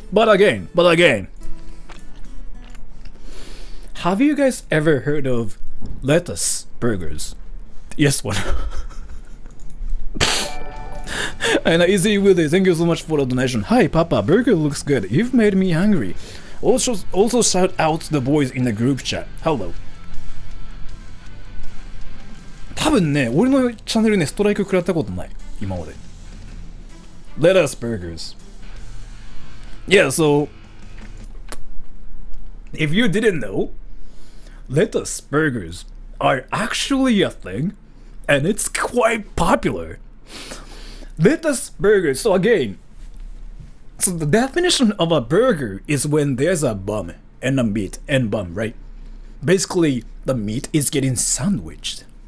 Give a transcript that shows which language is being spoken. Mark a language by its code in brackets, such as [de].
[en] But again, have you guys ever heard of lettuce burgers? Yes, what? And Easy with it, thank you so much for the donation. Hi Papa, burger looks good. You've made me hungry. Also shout out to the boys in the group chat. Hello. [ja] 多分ね、俺のチャンネルね、ストライク食らったことない。今まで。 [en] Lettuce burgers. Yeah, so if you didn't know, lettuce burgers are actually a thing, and it's quite popular. Lettuce burgers. So again, so the definition of a burger is when there's a bun and a meat and bun, right? Basically, the meat is getting sandwiched.